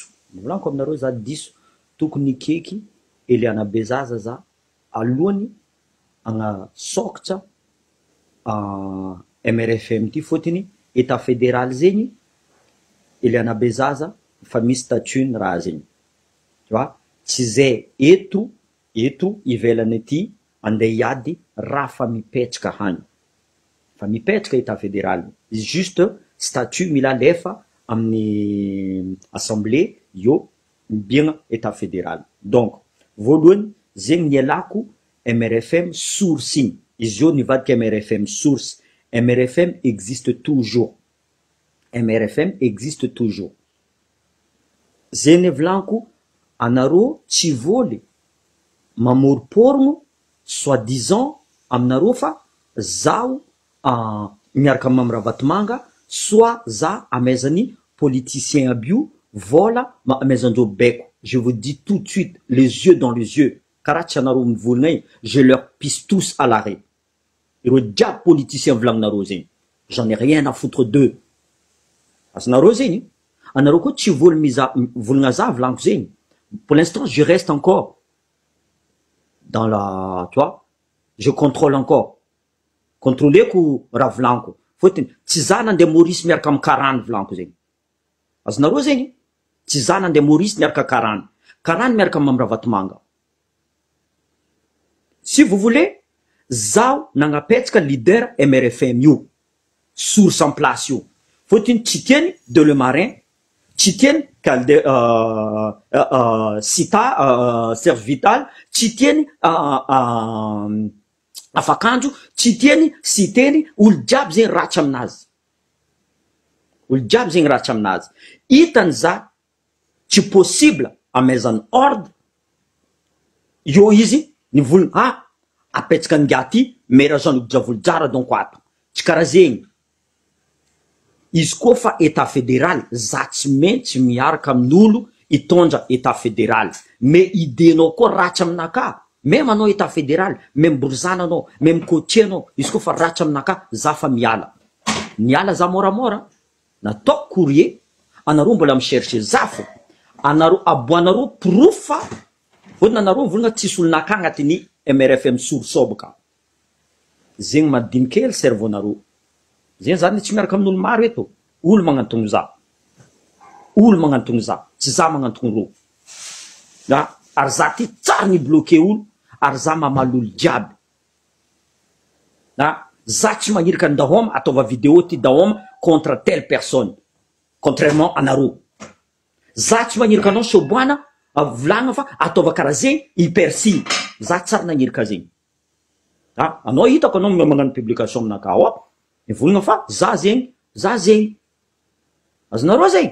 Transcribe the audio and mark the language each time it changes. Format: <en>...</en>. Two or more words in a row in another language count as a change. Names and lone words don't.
<mg>Volaniko aminareo za diso tokony ikeky Eliana Bezaza za alohany agnasokatra MRFM ty fotiny</mg> <fr>état fédéral</fr> <mg>zegny Eliana Bezaza fa misy statut raha zegny.</mg> <fr>Tu vois?</fr> <mg>Tsy zay eto ivelany aty andeha hiady raha fa mipetraka hany. Fa mipetraka</mg> <fr>état fédéral. Juste statut</fr> <mg>mila lefa amin'ny assemblée yo mibigna</mg> <fr>état fédéral.</fr> <mg>Donc, voalohany zegny nialako MRFM source igny. Izy io nivadika MRFM source.</mg> <fr>MRFM existe toujours. MRFM existe toujours.</fr> <mg>Zegny volaniko anareo tsy voly mamoriporogno soi-disant aminareo fa zaho miaraka amin'ny Ravatomanga soit za amaizany politicien aby io vola amaizandreo beko.</mg> <fr>Je vous dis tout de suite, les yeux dans les yeux,</fr> <mg>karaha tsy anareo mivolagna igny,</mg> <fr>je leur pisse tous à l'arrêt.</fr> <mg>Ireo jiaby politicien volagninareo zegny,</mg> <fr>j'en ai rien à foutre d'eux.</fr> <mg>Parce nareo zegny anareo koa tsy voly volagna za volaniko zegny.</mg> <fr>Pour l'instant, je reste encore dans la, tu vois, je contrôle encore.</fr> <mg>Contrôleko raha volaniko. Fotiny tsy za nandeha Maurice miaraka amin'ny Karana volaniko zegny. Azonareo zegny tsy za nandeha Maurice miaraka Karana. Karana miaraka amin'ny Ravatomanga.</mg> <fr>Si vous voulez,</fr> <mg>zaho nagnapetraka leader MRFM io.</mg> <fr>Source en place io.</fr> <mg>Fotiny tsy tiany de le marin, tsy tiany Sita, Serge Vital, tsy tiany Afakanjo, tsy tiany Siteny, olo jiaby zegny ratsy aminazy. Olo jiaby zegny ratsy aminazy. Hitany za tsy possible amaizany ordre, io izy nivolagna apetraka angaty mera Jean-Luc Diavolojara donc ato. Tsy karaha zegny. Izy koa fa</mg> <fr>état fédéral,</fr> <mg>za tsy maintsy miaraka amin'olo hitondra état fédéral. Mais idénao koa ratsy aminaka. Même anao</mg> <fr>état fédéral,</fr> <mg>même Borzana anao, même Cotier anao, izy koa fa ratsy aminaka, za fa miala. Miala za moramora. Nataoko courrier, anareo mbola michercher za fo. Anareo aboanareo proof fa fotony anareo volagna tsisy olonaka agnatin'ny MRFM source-oboka. Zegny madiniky cerveau-nareo. Zegny zany tsy miaraka amin'olo maro eto. Olo magnantogno za. Olo magnantogno za. Tsy za magnantogno ro. Ary za ty tsara ny bloqué olo, ary za mamaly olo jiaby. Za tsy magnirika andahoma ataova vidéo ty dahoma</mg> <fr>contre telle personne.</fr> <mg>Contrairement anareo. Za tsy magnirika anao Soboana, volagna fa ataova karaha zegny, hypersigne. Za tsara nagnirika zegny. Anao hitako anao magnano publication aminaka volagna fa za zegny. Azonareo zegny.</mg>